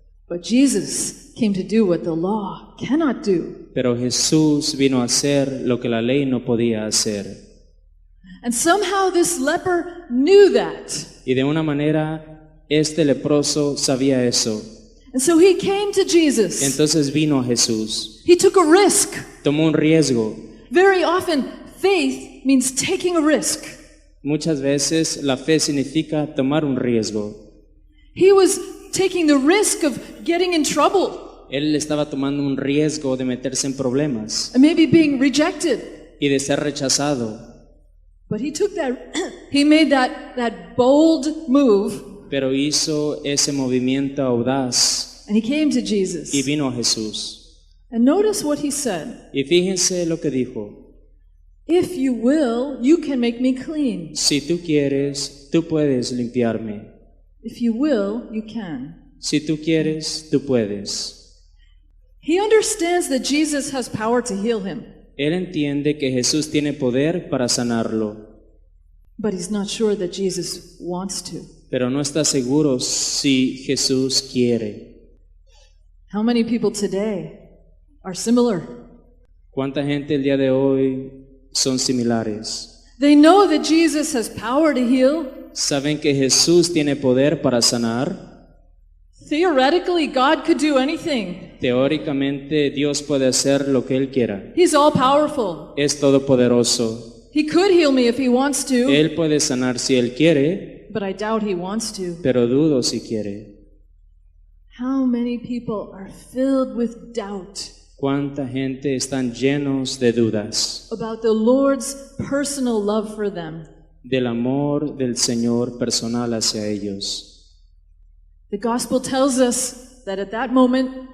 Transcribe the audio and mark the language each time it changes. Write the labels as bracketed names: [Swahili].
[English] But Jesus came to do what the law cannot do. [Spanish] Pero Jesús vino a hacer lo que la ley no podía hacer. [English] And somehow this leper knew that. [Spanish] Y de una manera, este leproso sabía eso. [English] And so he came to Jesus. [Spanish] Entonces vino a Jesús. [English] He took a risk. [Spanish] Tomó un riesgo. [English] Very often, faith means taking a risk. [Spanish] Muchas veces la fe significa tomar un riesgo. [English] He was taking the risk of getting in trouble [Spanish] Él estaba tomando un riesgo de meterse en problemas [English] and maybe being rejected. [Spanish] y de ser rechazado. [English] But he took he made that bold move [Spanish] Pero hizo ese movimiento audaz [English] and he came to [Spanish] y [English] Jesus. [Spanish] vino a Jesús. [English] And notice what he said. [Spanish] Y fíjense lo que dijo. [English] If you will, you can make me clean. [Spanish] Si tú quieres, tú puedes limpiarme. [English] If you will, you can. [Spanish] Si tú quieres, tú puedes. [English] He understands that Jesus has power to heal him, [Spanish] Él entiende que Jesús tiene poder para sanarlo, [English] but he's not sure that Jesus wants to. [Spanish] pero no está seguro si Jesús quiere. [English] How many people today are similar? [Spanish] ¿Cuánta gente el día de hoy son similares? [English] They know that Jesus has power to heal. [Spanish] Saben que Jesús tiene poder para sanar. [English] Theoretically, God could do anything. [Spanish] Teóricamente, Dios puede hacer lo que Él quiera. [English] He's all powerful. [Spanish] Es todopoderoso. [English] He could heal me if he wants to, [Spanish] Él puede sanar si Él quiere, [English] but I doubt he wants to. [Spanish] pero dudo si quiere. [English] How many people are filled with doubt [Spanish] ¿Cuánta gente están llenos de dudas [English] about the Lord's personal love for them? [Spanish] del amor del Señor personal hacia ellos? [English] The gospel tells us that at that moment,